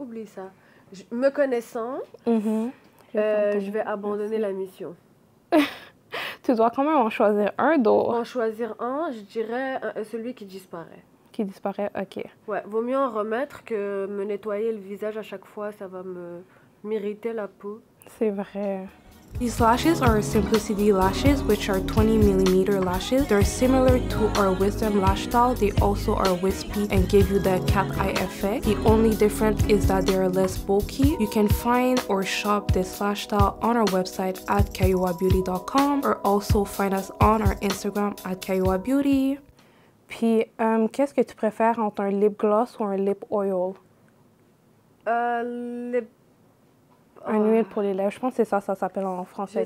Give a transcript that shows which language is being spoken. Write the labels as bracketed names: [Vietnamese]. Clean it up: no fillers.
[French] Oublie ça. Me connaissant, je vais abandonner la mission. Tu dois quand même en choisir un d'autre. En choisir un, je dirais celui qui disparaît. Qui disparaît, OK. Ouais, vaut mieux en remettre que me nettoyer le visage à chaque fois, ça va m'irriter la peau. C'est vrai. [English] These lashes are Simplicity lashes, which are 20mm lashes. They're similar to our Wisdom lash style. They also are wispy and give you the cat eye effect. The only difference is that they are less bulky. You can find or shop this lash style on our website at kayuabeauty.com or also find us on our Instagram at kayuabeauty. [French] Puis, qu'est-ce que tu préfères entre un lip gloss ou un lip oil? Un huile pour les lèvres. Je pense que c'est ça s'appelle en français,